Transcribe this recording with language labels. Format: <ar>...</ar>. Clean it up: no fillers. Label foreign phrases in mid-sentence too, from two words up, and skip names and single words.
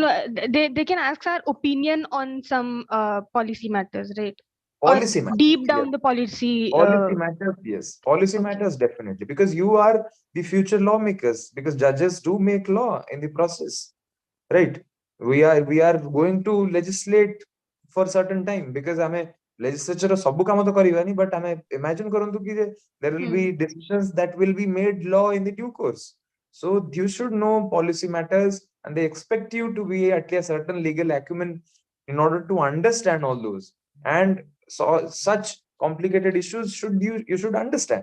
<en>no, they can ask our opinion on some policy matters, right? Or Policy matters, deep yes. down the policy. Policy matters, yes. Policy Okay. matters definitely, because you are the future lawmakers. Because judges do make law in the process, right? We are going to legislate for certain time, because</en> <or>ଆମେ legislature ର ସବୁ କାମ ତ କରିବାନି,</or> <en>but</en> <or>ଆମେ imagine କରନ୍ତୁ କି ଯେ</or> <en>there will be Hmm. decisions that will be made law in the due course. So you should know policy matters, and they expect you to be at a certain legal acumen in order to understand all those. And so such complicated issues you should understand.</en>